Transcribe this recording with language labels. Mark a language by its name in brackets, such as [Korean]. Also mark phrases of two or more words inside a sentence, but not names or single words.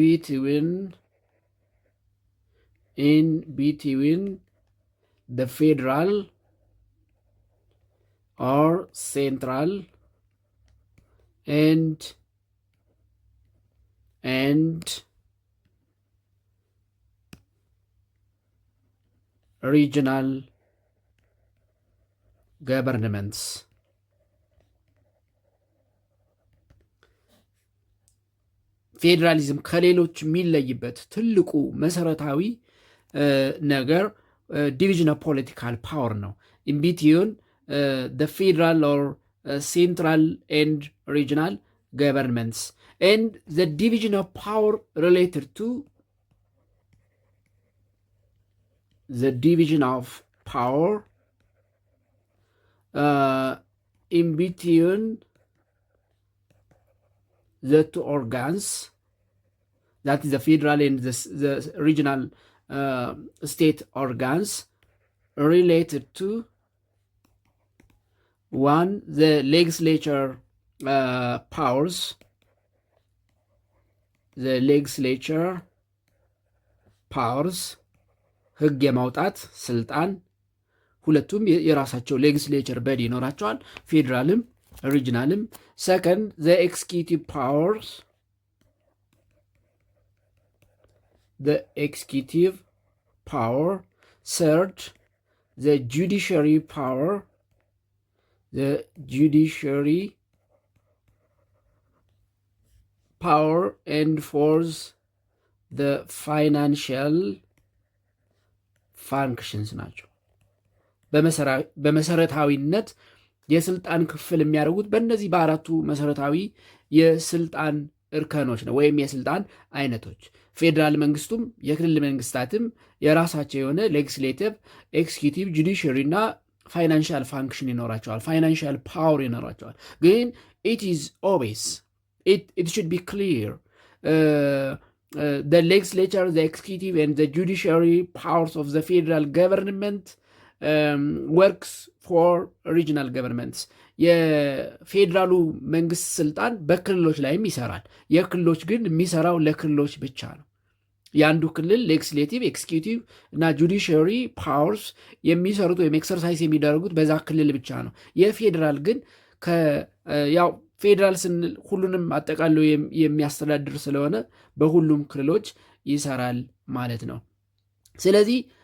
[English] between the federal or central and regional governments. [Amharic] ፌዴራሊዝም ከሌሎች የሚለይበት ትልቁ መሰረታዊ ነገር [English] division of political power ነው። in between the federal or central and regional governments and the division of power related to the division of power in between the two organs, that is the federal and the regional state organs, related to one, the legislature powers, [Amharic] ህግ የማውጣት ስልጣን፣ ሁለቱም የራሳቸው [English] legislature body [Amharic] ይኖራቸዋል፣ ፌዴራልም ሪጅናልም። [English] second the executive powers, third the judiciary power, and fourth the financial functions ናቸው። [Amharic] በመሰረታዊነት የስልጣን ክፍል የሚያደርጉት በእነዚህ በአራቱ መሰረታዊ የስልጣን እርከኖች ነው ወይም የስልጣን አይነቶች። ፌዴራል መንግስቱም የክልል መንግስታትም የራሳቸው የሆነ [English] legislative, executive, judiciary [Amharic] እና [English] financial function [Amharic] ይኖራቸዋል፣ [English] financial power [Amharic] ይኖራቸዋል። ግን [English] it is always it should be clear the legislature, the executive and the judiciary powers of the federal government works for regional governments. [Amharic] የፌዴራሉ መንግስት ስልጣን በክልሎች ላይም ይሰራል። የክልሎች ግን የሚሰራው ለክልሎች ብቻ ነው። የአንዱ ክልል [English] legislative, executive [Amharic] እና [English] judiciary powers [Amharic] የሚሰሩት ወይም ኤክሰርሳይዝ የሚደረጉት በዛ ክልል ብቻ ነው። የፌዴራል ግን ያው ፌዴራል ስንል ሁሉንም አጠቃሎ የሚያስተዳድር ስለሆነ በሁሉም ክልሎች ይሰራል ማለት ነው። ስለዚህ